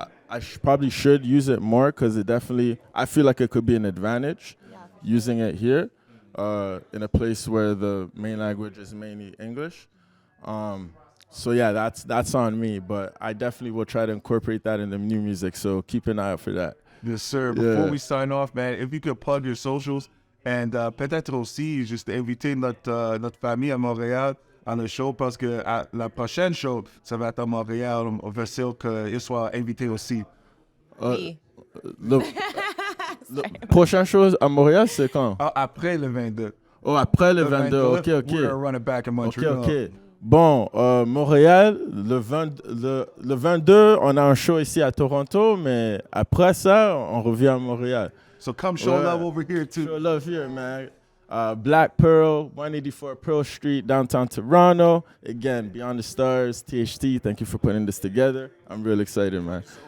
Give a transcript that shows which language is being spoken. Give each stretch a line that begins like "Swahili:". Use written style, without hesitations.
English: I probably should use it more because I feel like it could be an advantage using it here in a place where the main language is mainly English. So yeah, that's on me, but I definitely will try to incorporate that in the new music. So keep an eye out for that. Yes, sir. Before we sign off, man, if you could plug your socials and
French: peut-être aussi juste inviter notre famille à Montréal à le show parce que la prochaine show, ça va être à Montréal. On veut sûr qu'ils soient invités aussi. Oui. Le prochaine chose à Montréal, c'est quand? Après le 22. Oh, après le 22, ok.
English: We're gonna run it back in Montreal. Ok.
French: Bon, Montréal, le 22, on a un show ici à Toronto, mais après ça, on revient à Montréal.
English: So come show love over here too. Show love here, man. Black Pearl, 184 Pearl Street, downtown Toronto. Again, Beyond the Stars, THT, thank you for putting this together. I'm real excited, man.